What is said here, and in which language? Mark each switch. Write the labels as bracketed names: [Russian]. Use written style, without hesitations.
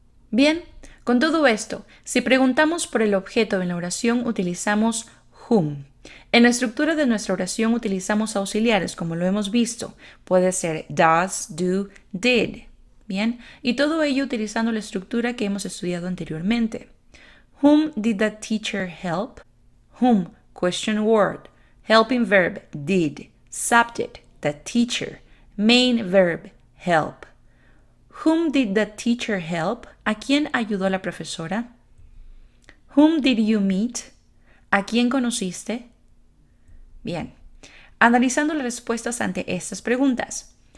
[Spanish] Bien, con todo esto, si preguntamos por el objeto en la oración, utilizamos whom. En la estructura de nuestra oración utilizamos auxiliares, como lo hemos visto. Puede ser does, do, did. Bien, y todo ello utilizando la estructura que hemos estudiado anteriormente. [English] Whom did the teacher help? Whom, question word. Helping verb, did. Subject, the teacher. Main verb, help. Whom did the teacher help? [Spanish] ¿A quién ayudó la profesora? [English] Whom did you meet? [Spanish] ¿A quién conociste? Bien, analizando las respuestas ante estas preguntas.